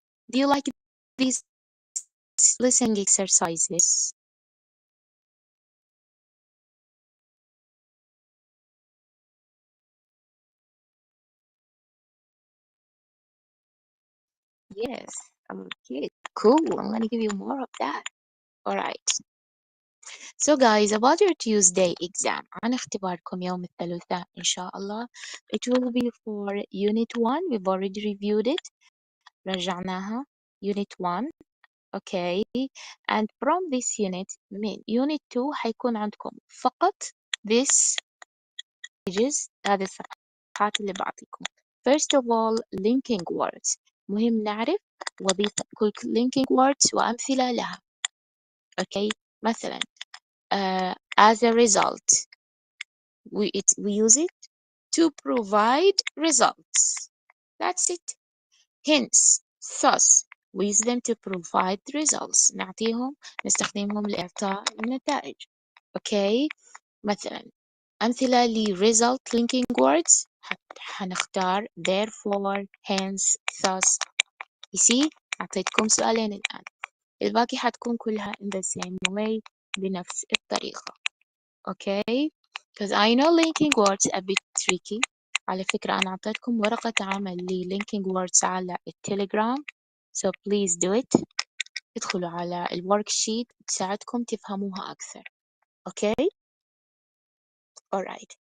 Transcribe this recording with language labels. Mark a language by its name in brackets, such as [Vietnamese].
[English] Do you like these listening exercises? Yes. Okay, cool. I'm gonna give you more of that. All right. So guys, about your Tuesday exam, [Arabic] عن اختباركم يوم الثلاثاء إن شاء الله. [English] It will be for Unit 1. We've already reviewed it. [Arabic] رجعناها. [English] Unit 1. okay. And from this unit [Arabic] من unit 2 حيكون عندكم فقط [English] this pages، [Arabic] هذه الصفحات اللي بعطيكم. [English] First of all linking words، [Arabic] مهم نعرف وظيفة كل [English] linking words [Arabic] وأمثلة لها. [English] okay. مثلا as a result we use it to provide results. That's it. Hence thus we use them to provide results، [Arabic] نستخدمهم لإعطاء النتائج. [English] okay. [Arabic] مثلا أمثلة ل [English] result linking words [Arabic] حنختار [English] therefore hence thus. you see [Arabic] أعطيتكم سؤالين الآن، الباقي حتكون كلها [English] in the same way [Arabic] بنفس الطريقة. [English] okay. because I know linking words a bit tricky. [Arabic] على فكرة أنا أعطيتكم ورقة عمل ل linking words على التليجرام [English] so please do it. [Arabic] ادخلوا على الوركشيت تساعدكم تفهموها أكثر. [English] okay. alright.